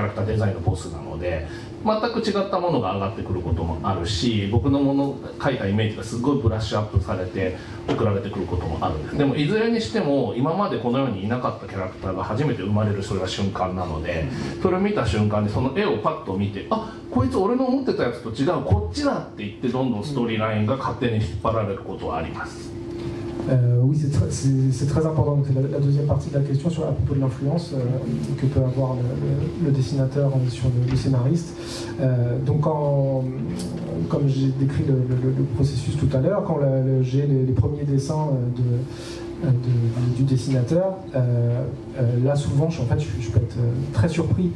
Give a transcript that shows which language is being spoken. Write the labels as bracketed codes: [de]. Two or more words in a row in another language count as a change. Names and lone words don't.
[ja] ラクターデザインのボスなので全く違ったものが上がってくることもあるし、僕の描いたイメージがすごいブラッシュアップされて送られてくることもあるんです。でもいずれにしても今までこの世にいなかったキャラクターが初めて生まれる、それが瞬間なので、それを見た瞬間にその絵をパッと見て、あ、こいつ俺の思ってたやつと違う、こっちだって言ってどんどんストーリーラインが勝手に引っ張られることはあります。 [fr] Oui, c'est très important. Donc, c'est la deuxième partie de la question sur à propos de l'influence que peut avoir le dessinateur sur le scénariste. Donc, comme j'ai décrit le processus tout à l'heure, quand j'ai les premiers dessins du dessinateur, là souvent je peux être très surpris.